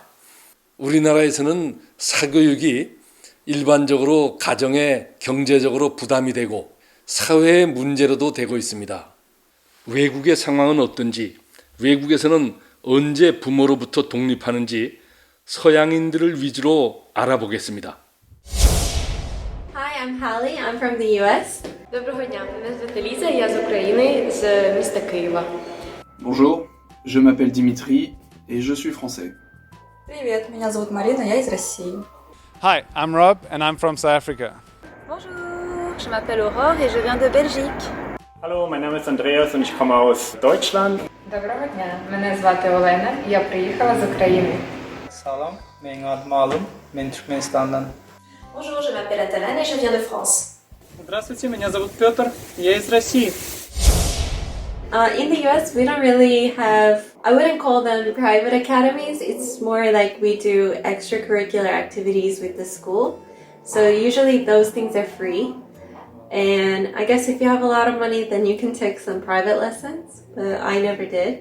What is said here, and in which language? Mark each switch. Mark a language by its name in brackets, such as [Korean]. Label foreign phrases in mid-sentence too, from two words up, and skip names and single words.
[Korean] 우리나라에서는 사교육이 일반적으로 가정에 경제적으로 부담이 되고 사회의 문제로도 되고 있습니다. 외국의 상황은 어떤지, 외국에서는 언제 부모로부터 독립하는지 서양인들을 위주로 알아보겠습니다. [English] Hi, I'm Hallie. I'm from the US. [Ukrainian] Доброго дня, мене звати Ліза, я з України, з міста Києва. [French] Bonjour, je m'appelle Dimitri et je suis français. [Russian] Привет, меня зовут Марина, я из России. [English] Hi, I'm Rob and I'm from South Africa. [French] Bonjour, je m'appelle Aurore et je viens de Belgique. [German] Hallo, mein Name ist Andreas und ich komme aus Deutschland. [Ukrainian] Доброго дня, мене звати Олена, я приїхала з України. [Turkish] Salam, benim adım Alım, ben Türkmenistan'dan. [French] Bonjour, je m'appelle Atalane et je viens de France. [Russian] Здравствуйте, меня зовут Петр, я из России. [English] In the US, we don't really have, I wouldn't call them private academies. It's more like we do extracurricular activities with the school. So usually those things are free. And I guess if you have a lot of money, then you can take some private lessons, but I never did.